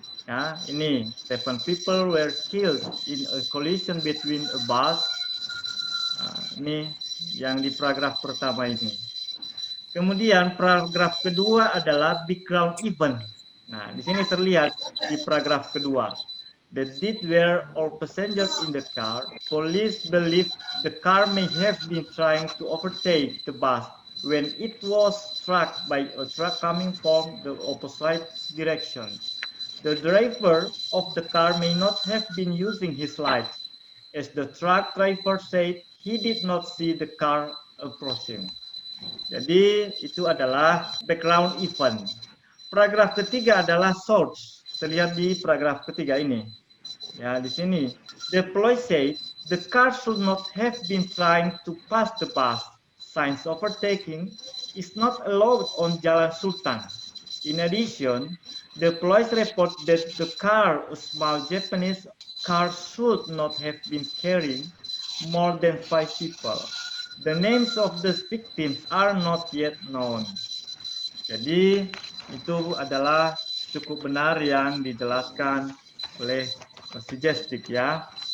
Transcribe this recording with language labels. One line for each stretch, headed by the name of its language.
Indonesian: Ya, ini
English: 7 people were killed in a collision between a bus.
Indonesian: Nah, ini yang di paragraf pertama ini. Kemudian paragraf kedua adalah background event. Nah, di sini terlihat di paragraf kedua.
English: The dead were all passengers in the car. Police believe the car may have been trying to overtake the bus when it was struck by a truck coming from the opposite direction. The driver of the car may not have been using his lights, as the truck driver said he did not see the car approaching.
Indonesian: Jadi itu adalah background event. Paragraf ketiga adalah source. Terlihat di paragraf ketiga ini. Ya, di sini.
English: The police said the car should not have been trying to pass the bus. Signs overtaking is not allowed on Jalan Sultan. In addition, the police report that the car, a small Japanese car, should not have been carrying more than 5 people. The names of the victims are not yet known.
Indonesian: Jadi itu adalah cukup benar yang dijelaskan oleh si Justik ya.